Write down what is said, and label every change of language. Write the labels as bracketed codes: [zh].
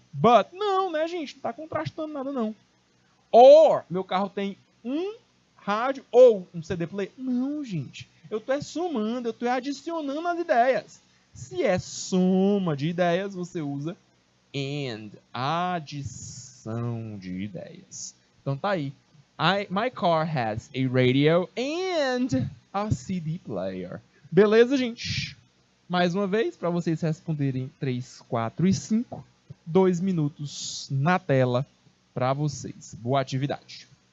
[pt] But, não, né, gente? Não está contrastando nada, não. Or, meu carro tem um rádio ou um CD player? Não, gente. Eu estou somando, eu estou adicionando as ideias. Se é soma de ideias, você usa and, adição de ideias. Então tá aí. [en] My car has a radio and a CD player. [pt] Beleza, gente? Mais uma vez, para vocês responderem 3, 4 e 5, 2 minutos na tela para vocês. Boa atividade.